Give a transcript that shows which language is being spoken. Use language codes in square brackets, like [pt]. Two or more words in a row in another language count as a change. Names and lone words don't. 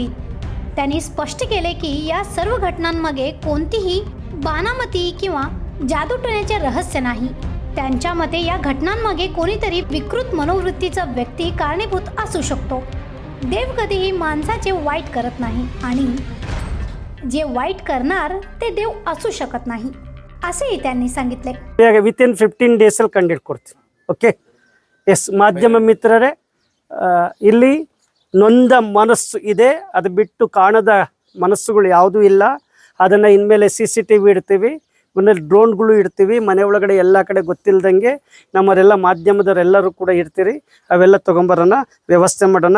[mr] त्यांनी स्पष्ट केले की या सर्व घटनांमागे कोणतीही बानामती किंवा जादूटोण्याचे रहस्य नाही। त्यांच्या मते या घटनांमागे कोणीतरी विकृत मनोवृत्तीचा व्यक्ती कारणीभूत असू शकतो। देव कधीही माणसाचे वाईट करत नाही आणि जे वाईट करणार ते देव असू शकत नाही असेही त्यांनी सांगितले। [en] within 15 days [kn] ಅಲ್ಲಿ ಕಂಡಿಡ್ಕೊಡ್ತೀನಿ। [en] okay, yes [kn] ಮಾಧ್ಯಮ ಮಿತ್ರರೇ, ಇಲ್ಲಿ ನೊಂದ ಮನಸ್ಸು ಇದೆ, ಅದು ಬಿಟ್ಟು ಕಾಣದ ಮನಸ್ಸುಗಳು ಯಾವುದೂ ಇಲ್ಲ। ಅದನ್ನು ಇನ್ಮೇಲೆ CCTV ಇಡ್ತೀವಿ, ಮನೇಲಿ ಡ್ರೋನ್ಗಳು ಇಡ್ತೀವಿ, ಮನೆ ಒಳಗಡೆ ಎಲ್ಲ ಕಡೆ ಗೊತ್ತಿಲ್ಲದಂಗೆ ನಮ್ಮರೆಲ್ಲ ಮಾಧ್ಯಮದವರೆಲ್ಲರೂ ಕೂಡ ಇರ್ತೀರಿ, ಅವೆಲ್ಲ ತೊಗೊಂಬರೋಣ, ವ್ಯವಸ್ಥೆ ಮಾಡೋಣ।